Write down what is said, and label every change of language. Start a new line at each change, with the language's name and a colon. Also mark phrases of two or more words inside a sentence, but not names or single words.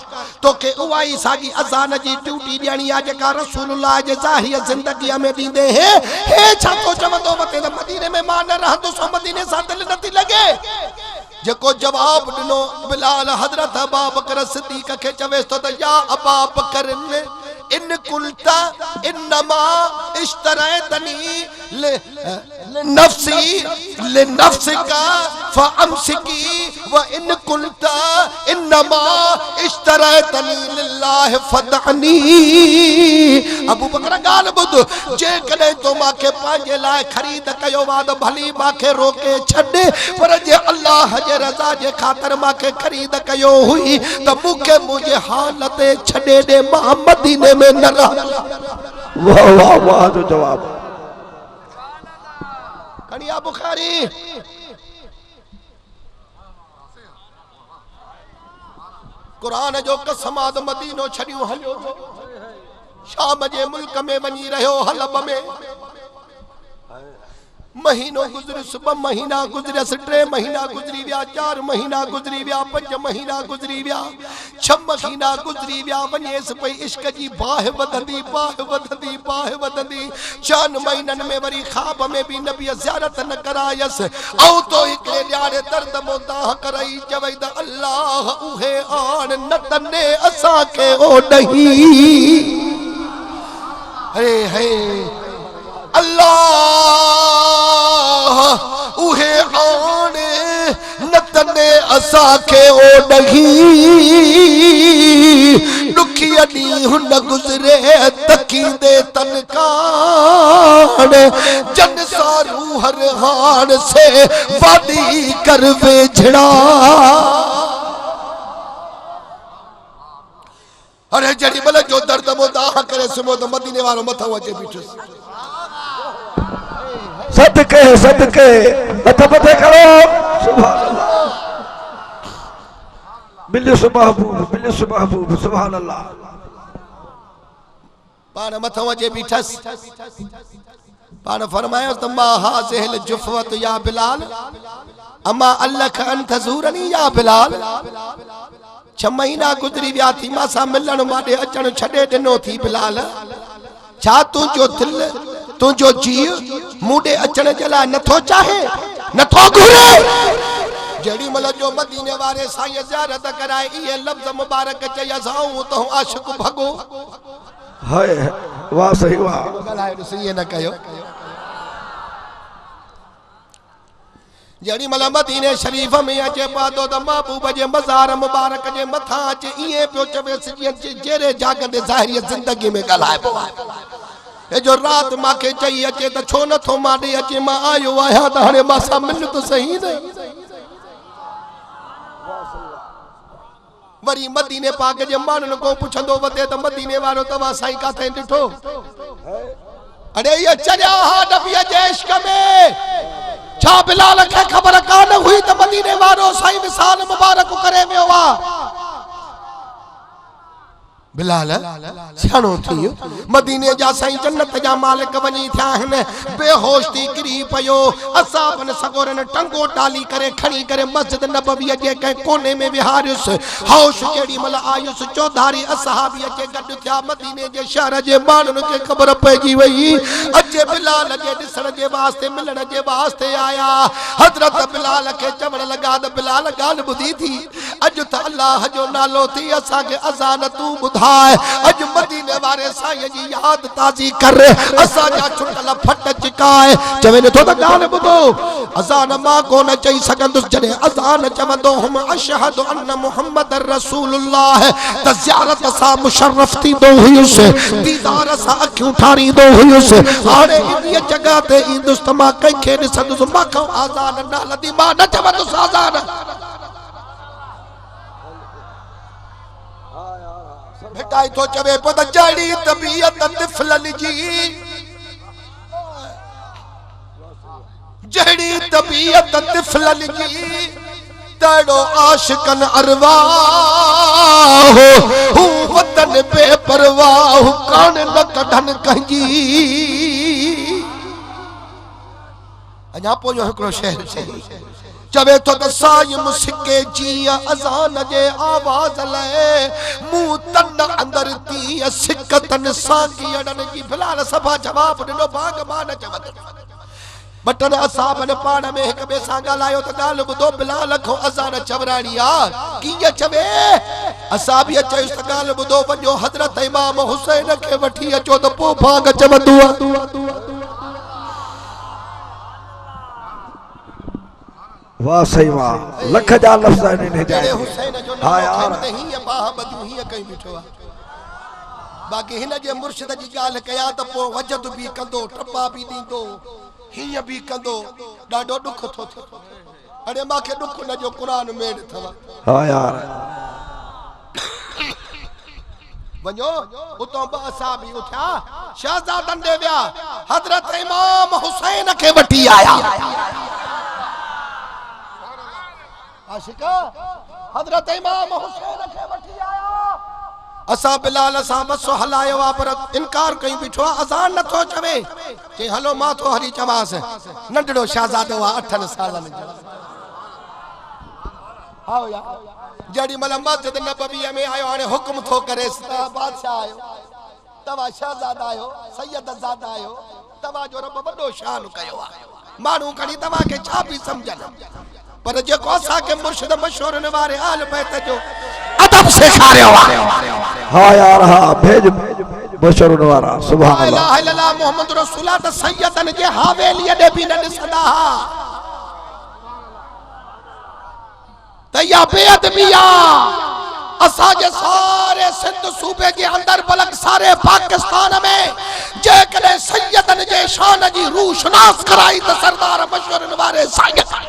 Sindhi: तोके उवाई सागी अजान जी ड्यूटी देनी आ जेका रसूलुल्लाह जे ज़ाहिर जिंदगी में दींदे है हे छा तो चवंदो मते मदीने में मान रहंदो सो मदीने सा दिल नथी लगे जको जवाब दिनो बिलाल हजरत अबू बकर सिद्दीक के चवे तो
Arabic: يا أبا بكر إن كنت إنما اشتريتني لنفسك فأمسكني وإن كنت إنما اشتريتني لله فدعني
Sindhi: अबू बकर गाल बुध जे कदे तो माके पांजे लाए खरीद कयो वाद भली माके रोके छडे पर जे अल्लाह जे रजा जे खातर माके खरीद कयो हुई त मुके मुझे हालत छडे दे मदीने में न रह। वाह वाह वाह जो जवाब कनिया बुखारी कुरान जो कसमाद मदीनो छड़ियो हलियो शाम जे मुल्क में वनी रहो हलब में महीनो गुजरिस 2 महीना गुजरिस 3 महीना गुजरी विया 4 महीना गुजरी विया 5 महीना गुजरी विया 6 महीना गुजरी विया वनेस पई इश्क जी बाह वधंदी 4 महीनन में वरी ख्वाब में भी नबी ज़ियारत न करायस औ तो एकले न्यारे दर्द मोदा करई चवई द अल्लाह उहे आन न तने असा के ओ नहीं हे हे अल्लाह उहे आने नतने असा के ओ नहीं दुखी अडी हुन गुजरे तकी दे तनकान जन सारू हर हान से वादी कर वेझड़ा। अरे जड़ी भले जो दर्द मोदा करे सुमो तो मदीने वालो मथा वचे बीठो सदके मत पते करो
Arabic: سبحان الله
Sindhi: बिल्लिस महबूब
Arabic: سبحان الله
Sindhi: पान मथ वजे बीठस पान फरमायो त
Arabic: ما هذه الجفوة يا بلال أما آن لك أن تزورني يا بلال
Sindhi: 6 महीना गुजरी विया थी मासा मिलन माडे अचण छडे दिनो थी बिलाल छा तुझो दिल तुझो जी मूडे अचण जला नथो चाहे नथो घुरे जड़ी मल जो मदीने वारे साईं ज़ियारत कराए ये लफ्ज़ मुबारक चया साऊं तो आशिक भगो हाय वाह सही वाह गलाए सही न कयो जड़ी मल मदीने शरीफ में अचे पादो त महबूब जे मज़ार मुबारक जे मथा अचे इए पियो चवे जेरे जागंदे ज़ाहिरी जिंदगी में गलाए पो ए जो रात माके चई अचे त छो न थो माडे अचे मां आयो आया त हणे मासा मिल तो सही नहीं वरी मदीने पाक जे मानन को पुछंदो वते त मदीने वारो तवा साईं काथे डिठो अरे ये चढ़िया हा नबी जे इश्क में छा बिलाल के खबर कान हुई त मदीने वारो साईं मिसाल मुबारक करे वियो वा बिलाल सियाणो थियो मदीने जा साईं जन्नत जा मालिक वनी थिया हन बेहोश थी गिरी पयो असाबन सगोरन टंगो टाली करे खणी करे मस्जिद नबवी जे के कोने में विहारियुस होश जेडी मल आयुस चौधारी असहाबी के गड थिया मदीने जे शहर जे मानन के खबर पइजी वई अजे बिलाल जे दिसण जे वास्ते मिलण जे वास्ते आया हजरत बिलाल के चवण लगा द बिलाल गाल बुधी थी अज त अल्लाह जो नालो थी असा के अजान तू बुधा अज मदीने वारे साईं जी याद ताजी कर असा जा छुटल फट चिकाए चवे न तो त गाल बुधो अजान मां कोन चई सकंदुस जने अजान चवंदो हम
Arabic: أشهد أن محمدا رسول الله
Sindhi: त ज़ियारत सा मुशर्रफ थी दो हुयुस दीदार सा अखियूं ठारी दो हुयुस हाणे इन जगह ते इंदुस त मां कंखे ॾिसंदुस मां खां अजान न लदी मां न चवंदुस अजान भेटाई तो चवे पद जड़ी तबीयत तिफलन जी जड़ी तबीयत तिफलन जी तड़ो आशिकन अरवाह हूं वतन बेपरवाह कान न कढन कंजी अञा पोयो हिकड़ो शहर सही चवे तो साईं मुसिके जिया अजान जे आवाज ले मुंह तन अंदर ती सिकतन सागी अडन की बिलाल सभा जवाब दिनो भाग मान चवत बटन असाबन पाण में एक बे सा गालायो त गाल बुधो बिलाल खो अजान चवराणी आ कीअं चवे असाबी चयुस त गाल बुधो वञो हजरत इमाम हुसैन के वठी अचो त पो भाग चवंदो वाह सही वाह लख जा लफ्ज़ ने जाए हुसैन जो नाम खैमत ही बाह बदू ही कहीं बिठो बाक़ी हिन जे मुर्शिद जी ॻाल्हि कयां त पोइ वजद बि कंदो टपा बि ॾींदो हीअं बि कंदो ॾाढो ॾुख थो थिए अरे मूंखे ॾुख न जो क़ुरान में अथव हाँ यार वञो उतो ब असां बि उथिया शहज़ादनि ॾे विया हज़रत इमाम हुसैन खे वठी आया आशिका हज़रत इमाम हुसैन खे वठी आया असा बिलाल असा बसो हलायो आ पर इनकार कई बिठो अज़ान नथो चवे के हलो मां तो हरी चवास नंढड़ो शहजादो आ 8 सालनि जो आओ या जड़ी मल मस्जिद नबवी में आयो हाने हुक्म थो करे बादशाह आयो तवा शहजादा आयो सैयद ज़ादा आयो तवा जो रब बड़ो शान कयो आ मानू कणी तवा के छा भी समझन पर जेको असा के मुर्शिद मशहूर वारे आल बैत जो अदब सिखारियो आ हाँ यार हाँ भेज मशहूर वारा
Arabic: سبحان الله لا إله إلا الله محمد رسول الله
Sindhi: त सैयदन जे हवेली दे भी न ॾिसंदा हा तया बेअदबिया असा जे सारे सिंध सूबे के अंदर बलक सारे पाकिस्तान में जेकॾहिं सैयदन जे शान जी रूह शनास कराई त सरदार मशहूर वारे सैयद